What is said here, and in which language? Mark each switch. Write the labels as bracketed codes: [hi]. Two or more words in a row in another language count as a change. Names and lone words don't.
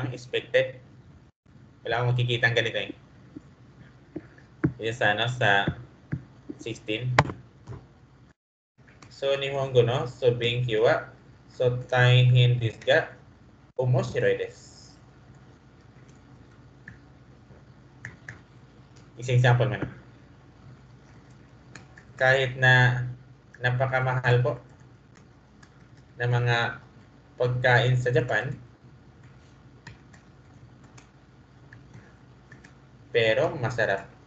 [tl] Expected. Wala kang makikitang ganito eh. Yan sa, sa 16. [ja] そう、日本語の、そう勉強は、そう大変ですが、面白いです. [tl] Isang example man. Kahit na napakamahal po ng mga pagkain sa Japan, pero masarap.